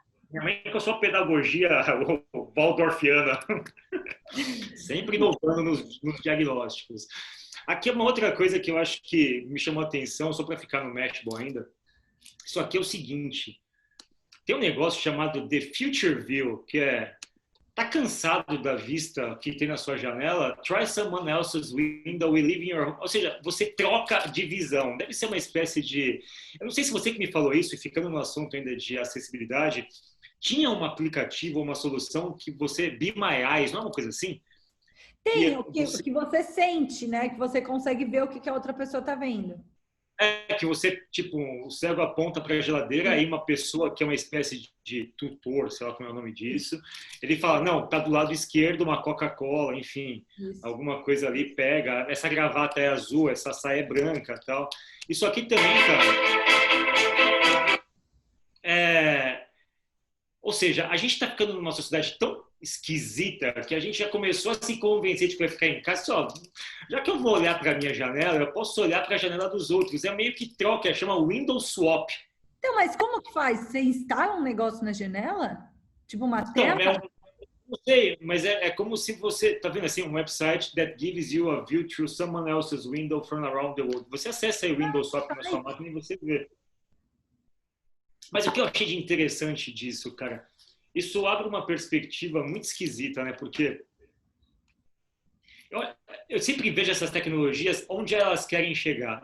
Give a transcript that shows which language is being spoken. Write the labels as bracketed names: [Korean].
[Portuguese] Minha mãe com a sua pedagogia waldorfiana, sempre inovando nos diagnósticos. Aqui é uma outra coisa que eu acho que me chamou a atenção, só para ficar no Mashable ainda. Isso aqui é o seguinte, tem um negócio chamado The Future View, que tá cansado da vista que tem na sua janela? [English] Try someone else's window e live in your home. [Portuguese] Ou seja, você troca de visão. Deve ser uma espécie de... Eu não sei se você que me falou isso, e ficando no assunto ainda de acessibilidade, tinha um aplicativo, uma solução que você... Be My Eyes, não é uma coisa assim? Tem, o que você sente, né? Que você consegue ver o que a outra pessoa tá vendo. Que você, tipo, o cego aponta para a geladeira, aí uma pessoa que é uma espécie de tutor, sei lá como é o nome disso, ele fala, não, tá do lado esquerdo uma Coca-Cola, enfim, alguma coisa ali, pega, essa gravata é azul, essa saia é branca, tal. Isso aqui também, cara, ou seja, a gente tá ficando numa sociedade tão esquisita que a gente já começou a se convencer de que vai ficar em casa. Só, já que eu vou olhar para a minha janela, eu posso olhar para a janela dos outros. É meio que troca, chama Windows Swap. Então, mas como que faz? Você instala um negócio na janela? Tipo uma tela? Não sei, mas é como se você... Tá vendo assim, [English] um website that gives you a view through someone else's window from around the world. [Portuguese] Você acessa aí o Windows Swap na sua máquina e você vê. Mas o que eu achei de interessante disso, cara, isso abre uma perspectiva muito esquisita, né? Porque eu sempre vejo essas tecnologias onde elas querem chegar.